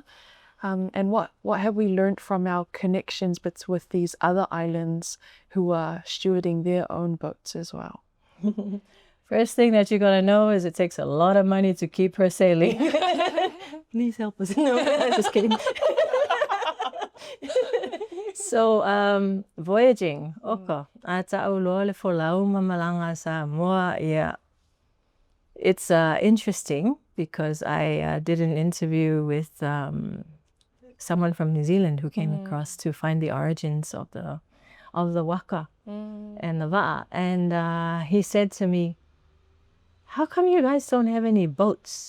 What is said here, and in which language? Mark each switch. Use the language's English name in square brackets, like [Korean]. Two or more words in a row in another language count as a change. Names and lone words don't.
[English] And what have we learned from our connections with these other islands who are stewarding their own boats as well? First thing that you gotta know is it takes a lot of money to keep her sailing. Please help us. No, just kidding. So, voyaging. Oka. [Samoan] Ta'aloa le folau mamalanga Samoa. [English] Yeah. It's interesting because I did an interview with someone from New Zealand who came across to find the origins of the waka and the va'a. And he said to me, how come you guys don't have any boats?